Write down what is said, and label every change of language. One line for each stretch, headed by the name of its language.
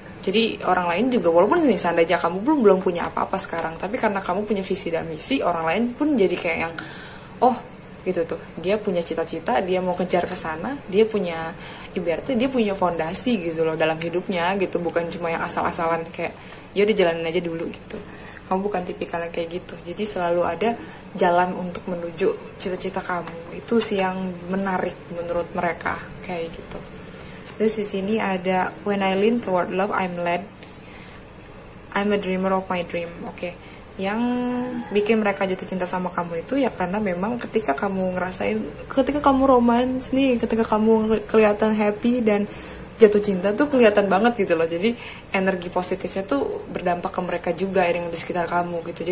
Indonesian: Jadi orang lain juga, walaupun nih seandainya kamu belum punya apa-apa sekarang, tapi karena kamu punya visi dan misi, orang lain pun jadi kayak yang oh gitu tuh, dia punya cita-cita, dia mau kejar ke sana, dia punya ibaratnya dia punya fondasi gitu loh dalam hidupnya gitu, bukan cuma yang asal-asalan kayak ya udah jalanin aja dulu gitu. Kamu bukan tipikal yang kayak gitu. Jadi selalu ada jalan untuk menuju cita-cita kamu. Itu sih yang menarik menurut mereka kayak gitu. Terus di sini ada
English: when I lean toward love, I'm led. I'm a dreamer of my dream. Oke.
Indonesian: Yang bikin mereka jatuh cinta sama kamu itu ya karena memang ketika kamu ngerasain, ketika kamu romance nih, ketika kamu kelihatan happy dan jatuh cinta tuh kelihatan banget gitu loh. Jadi energi positifnya tuh berdampak ke mereka juga yang di sekitar kamu gitu.